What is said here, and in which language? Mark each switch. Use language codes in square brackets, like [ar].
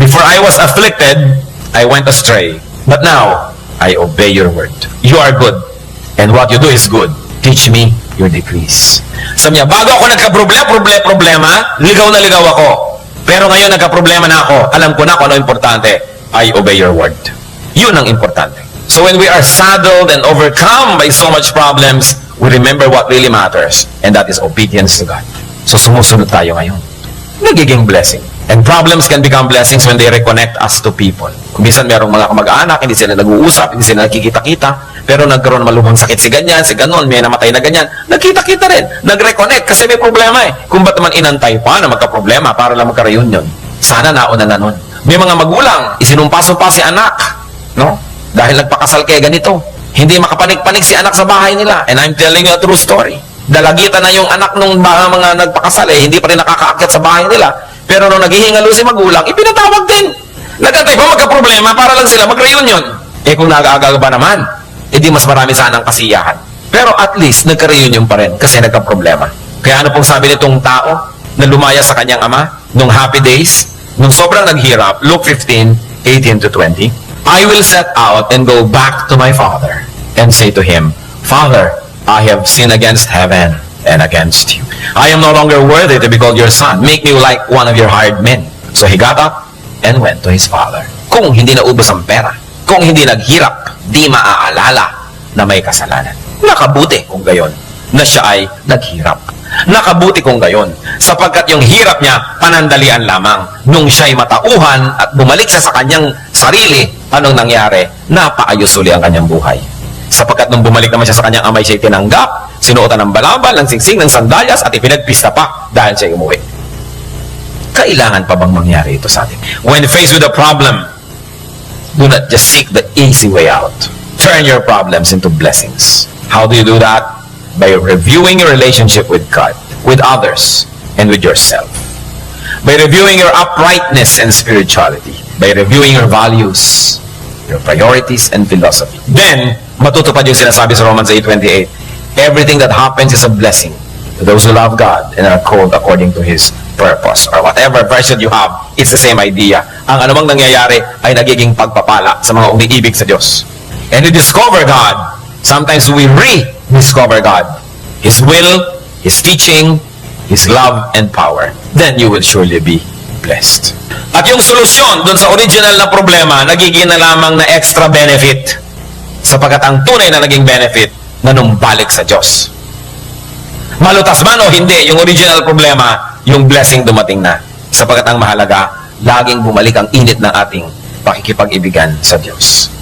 [en] Before I was afflicted, I went astray. But now, I obey your word. You are good, and what you do is good. Teach me your decrees. [tl] Sabi niya, bago ako nagka-problema, ligaw na ligaw ako. Pero ngayon nagka-problema na ako. Alam ko na kung ano importante. [en] I obey your word. [tl] Yun ang importante. [en] So when we are saddled and overcome by so much problems, we remember what really matters, and that is obedience to God. [tl] So sumusunod tayo ngayon. Nagiging blessing. [en] And problems can become blessings when they reconnect us to people. [tl] Kung minsan merong mga kamag-anak, hindi sila nag-uusap, hindi sila nagkikita-kita, pero nagkaroon malubhang sakit si ganyan, si ganon, may namatay na ganyan, nagkita-kita rin, nag-reconnect kasi may problema eh. Kung ba't naman inantay pa na magka-problema para lang magka-reunion? Sana nauna na nun. May mga magulang, isinumpa-sumpa si anak, no? Dahil nagpakasal kaya ganito. Hindi makapanik-panik si anak sa bahay nila. [en] And I'm telling you a true story. [tl] Dalagitan na yung anak nung mga nagpakasal eh, hindi pa rin nakakaakyat sa bahay nila. Pero nung naghihingalo si magulang, ipinatawag din. Nagantay pa magka-problema para lang sila mag-reunion. Eh kung nag-aagaga ba naman, di mas marami sana ang kasiyahan. Pero at least, nagka-reunion pa rin kasi nagka-problema. Kaya ano pong sabi nitong tao na lumaya sa kanyang ama nung happy days, nung sobrang naghirap, [en] Luke 15, 18 to 20, I will set out and go back to my father and say to him, Father, I have sinned against heaven and against you. I am no longer worthy to be called your son. Make me like one of your hired men. So he got up and went to his father. [tl] Kung hindi naubos ang pera, kung hindi naghirap, di maaalala na may kasalanan. Nakabuti kung gayon na siya ay naghirap. Nakabuti kung gayon sapagkat yung hirap niya panandalian lamang. Nung siya ay matauhan at bumalik siya sa kanyang sarili, anong nangyari? Napaayos uli ang kanyang buhay. Sapagkat nung bumalik naman siya sa kanyang amay, siya tinanggap, sinuotan ng balabal, ng singsing, ng sandalyas, at ipinagpista pa dahil siya umuwi. Kailangan pa bang mangyari ito sa atin? [en] When faced with a problem, do not just seek the easy way out. Turn your problems into blessings. How do you do that? By reviewing your relationship with God, with others, and with yourself. By reviewing your uprightness and spirituality. By reviewing your values, your priorities, and philosophy. Then, [tl] matutupad yung sinasabi sa [en] Romans 8:28. Everything that happens is a blessing to those who love God and are called according to His purpose. Or whatever version you have, it's the same idea. [tl] Ang anumang nangyayari ay nagiging pagpapala sa mga umiibig sa Diyos. [en] And we discover God. Sometimes we rediscover God. His will, His teaching, His love, and power. Then you will surely be blessed. [tl] At yung solusyon dun sa original na problema, nagiging na lamang na extra benefit. Sapagkat ang tunay na naging benefit na numbalik sa Diyos. Malutas man o hindi, yung original problema, yung blessing dumating na. Sapagkat ang mahalaga, laging bumalik ang init ng ating pakikipag-ibigan sa Diyos.